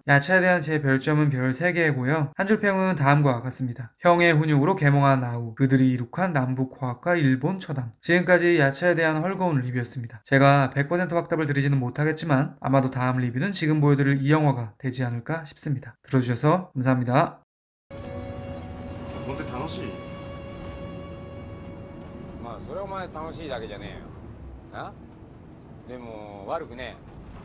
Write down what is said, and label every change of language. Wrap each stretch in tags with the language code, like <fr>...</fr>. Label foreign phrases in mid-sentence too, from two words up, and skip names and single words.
<ko>야차에 대한 제 별점은 별 3개고요. 한 줄 평은 다음과 같습니다. 형의 훈육으로 개몽한 아우, 그들이 이룩한 남북화학과 일본 처당. 지금까지 야차에 대한 헐거운 리뷰였습니다. 제가 100% 확답을 드리지는 못하겠지만 아마도 다음 리뷰는 지금 보여드릴 이 영화가 되지 않을까 싶습니다. 들어주셔서 감사합니다.</ko> <ja>本当に楽しいまあそれはお前楽しいだけじゃねえよな。でも悪くねえ。</ja>